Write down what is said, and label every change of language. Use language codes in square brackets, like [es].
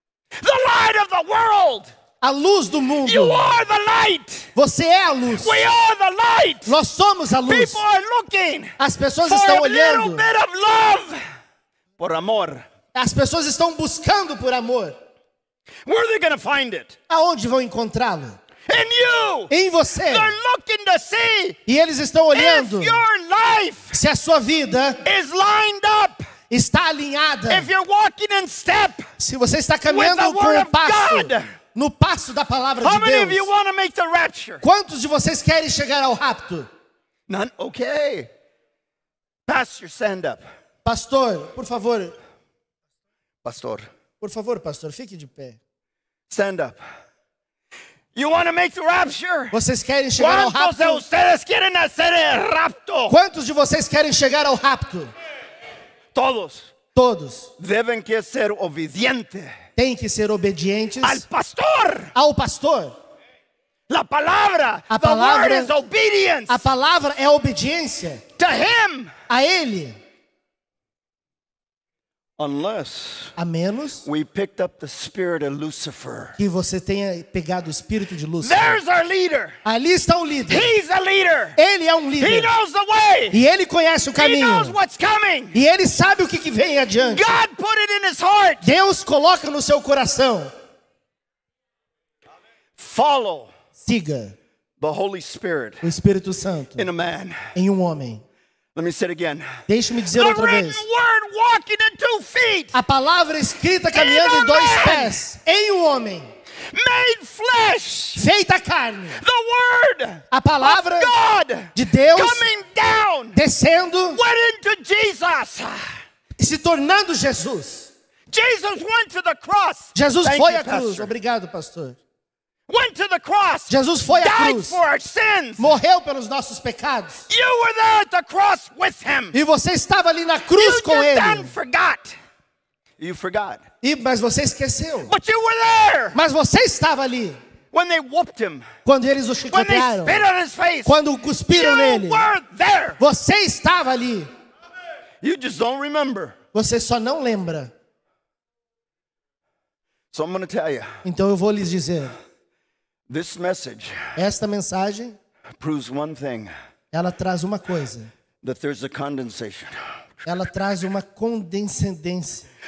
[en] The light of the world. [pt] A luz do mundo. [en] You are the light. [pt] Você é a luz. [en] We are the light. [pt] Nós somos a luz. [en] People are looking [pt] As pessoas [en] for [pt] estão [en] a little [pt] olhando. [en] bit of love. [pt] Por amor. As pessoas estão buscando por amor. [en] Where are they going to find it? [pt] Aonde vão encontrá-lo? [en] In you. [pt] Em você. [en] They're looking to see [pt] E eles estão [en] if [pt] olhando [en] your life [pt] se a sua vida [en] is lined up. [pt] está alinhada. [en] If you're walking in step. [pt] Se você está [en] With [pt] caminhando [en] the [pt] com [en] word [pt] o [en] of [pt] passo, [en] God. [pt] no passo da palavra [en] How [pt] de [en] many of you [pt] Deus. [en] want to make the rapture? [pt] Quantos de vocês querem chegar ao rapto? [en] None? Okay. Pastor, stand up. [pt] Pastor, por favor, [en] Pastor, [pt] fique de pé. [en] stand up. You want to make the rapture? [pt] Vocês querem chegar ao [es] ¿Cuántos de [pt] rapto? [es] ustedes quieren hacer el rapto? [pt] Quantos de vocês querem chegar ao rapto? [es] Todos [pt] Todos [es] deben que ser obedientes [pt] têm que ser obedientes [es] al pastor. [pt] ao pastor. [es] La palabra, [pt] A [en] the [pt] palavra- [en] word is obedience [pt] A palavra é obediência [en] to him. [pt] a ele, [en] Unless [pt] a menos [en] we picked up the spirit of Lucifer. [pt] que você tenha pegado o espírito de Lúcifer. [en] There's our leader. [pt] Ali está o líder. [en] He's a leader. [pt] Ele é um [en] He [pt] líder. [en] knows the way. [pt] E ele conhece o [en] He knows [pt] caminho. [en] what's coming. [pt] E ele sabe o que vem adiante. [en] God put it in his heart. [pt] Deus coloca no seu coração. [en] Follow [pt] Siga [en] the Holy Spirit [pt] o Espírito Santo [en] in a man. [pt] em um homem. [en] Let me say it again. [pt] Deixe-me dizer [en] The [pt] outra [en] written [pt] vez. [en] word walking in 2 feet. [pt] A palavra escrita caminhando em 2 pés. Em um homem. [en] Made flesh. [pt] Feita carne. [en] The word [pt] A palavra [en] of God [pt] de Deus [en] coming down [pt] descendo [en] went into Jesus. [pt] e se tornando Jesus. [en] Jesus went to the cross. [pt] Jesus [en] Thank [pt] foi [en] you, [pt] à cruz. [en] Pastor. [pt] Obrigado, pastor. [en] Went to the cross. [pt] Jesus foi à [en] Died [pt] cruz. [en] for our sins. [pt] Morreu pelos nossos pecados. [en] You were there at the cross with him. [pt] E você estava ali na [en] You [pt] cruz com [en] just done [pt] ele. [en] forgot. You forgot. [pt] Mas você esqueceu. [en] But you were there [pt] Mas você estava ali [en] when they whooped him. [pt] quando eles o [en] When they [pt] chicotearam. [en] spit on his face. [pt] Quando cuspiram [en] You [pt] nele. [en] were there. [pt] Você estava ali. [en] You just don't remember. [pt] Você só não lembra. [en] So I'm going to tell you, [pt] Então eu vou lhes dizer. [en] this message [pt] Esta mensagem, [en] proves one thing, [pt] ela traz uma coisa. [en] that there's a condensation. [pt] Ela traz uma condescendência.